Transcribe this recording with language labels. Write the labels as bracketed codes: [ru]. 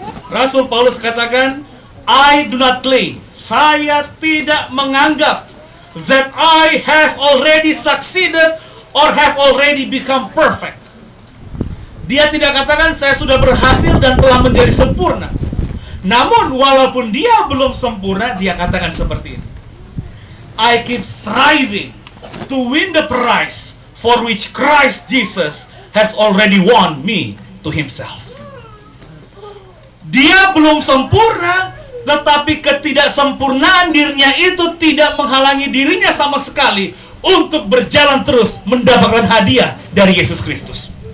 [id] Rasul Paulus katakan, [en] I do not claim, [id] saya tidak menganggap [en] that I have already succeeded or have already become perfect. [id] Dia tidak katakan saya sudah berhasil dan telah menjadi sempurna. Namun walaupun dia belum sempurna, dia katakan seperti ini, [en] I keep striving to win the prize for which Christ Jesus has already won me to himself. [id] Dia belum sempurna, tetapi ketidaksempurnaan dirinya itu tidak menghalangi dirinya sama sekali untuk berjalan terus mendapatkan hadiah dari Yesus Kristus.